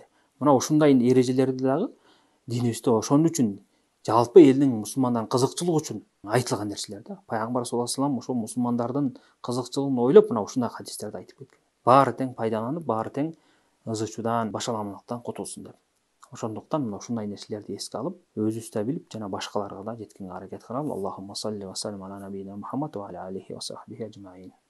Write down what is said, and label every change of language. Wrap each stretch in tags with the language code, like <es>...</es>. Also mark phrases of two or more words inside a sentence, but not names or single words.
<ky>Мына ушундай эрежелерди дагы динибизде ошон үчүн, жалпы элдин мусулмандардын кызыкчылыгы үчүн айтылган нерселер да. Пайгамбар</ky> <ar>صلى الله عليه وسلم</ar> <ky>ошол мусулмандардын кызыкчылыгын ойлоп, мына ушундай хадистерди айтып кеткен. Баары тең пайдаланып, баары тең ыз ычуудан, башаламалыктан кутулсун деп. Ошондуктан мына ушундай нерселерди эске алып, өзүбүз да билип, жана башкаларга да жеткенге аракет кылалы.</ky> <ar>اللهم صل وسلم على نبينا محمد وعلى آله وصحبه أجمعين.</ar>